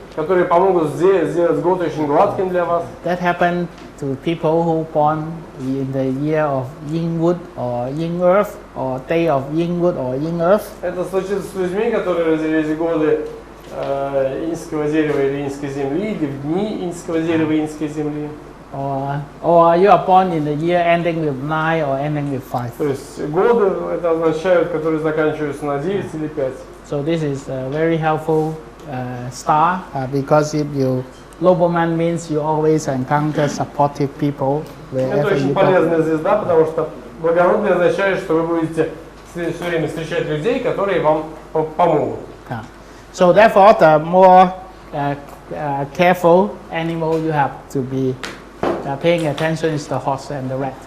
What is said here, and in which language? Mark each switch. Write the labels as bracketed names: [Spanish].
[Russian] которые помогут сделать год очень гладким для вас. [English] That happened to people who born in the year of Yin Wood or Yin Earth or day of Yin Wood or Yin Earth. [Russian] Это случится с людьми, которые родились в годы иньского дерева или иньской земли, или в дни иньского дерева и иньской земли. [English] Or you are born in the year ending with 9 or ending with 5. [Russian] То есть годы это означают, которые заканчиваются на 9 или 5. [English] So this is a very helpful star because if you Nobleman means you always encounter supportive people [Russian] Это [English] wherever [Russian] очень [English] you go. [Russian] полезная звезда, потому что благородный означает, что вы будете все время встречать людей, которые вам помогут. [English] So therefore, the more careful animal you have to be paying attention is the horse and the rat.